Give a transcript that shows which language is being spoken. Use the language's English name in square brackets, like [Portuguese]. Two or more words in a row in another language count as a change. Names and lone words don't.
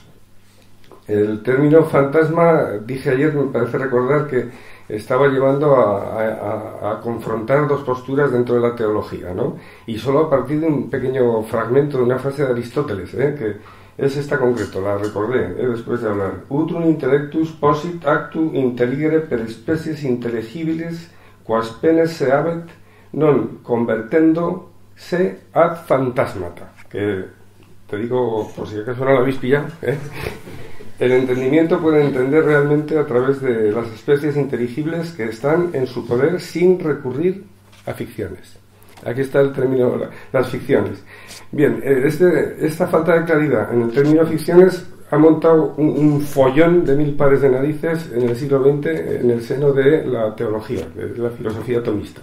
[Spanish] El término fantasma, dije ayer, me parece recordar que estaba llevando a confrontar dos posturas dentro de la teología, ¿no? Y solo a partir de un pequeño fragmento de una frase de Aristóteles, que es esta concreto, la recordé después de hablar. [Latin] Utrum intellectus posit actu intelligere per species intelligibiles quas penes se habet non convertendo se ad fantasmata, [Spanish] que te digo por si acaso no lo habéis pillado, El entendimiento puede entender realmente a través de las especies inteligibles que están en su poder sin recurrir a ficciones. Aquí está el término, las ficciones. Bien, esta falta de claridad en el término ficciones ha montado un follón de 1000 pares de narices en el siglo XX en el seno de la teología, de la filosofía tomista.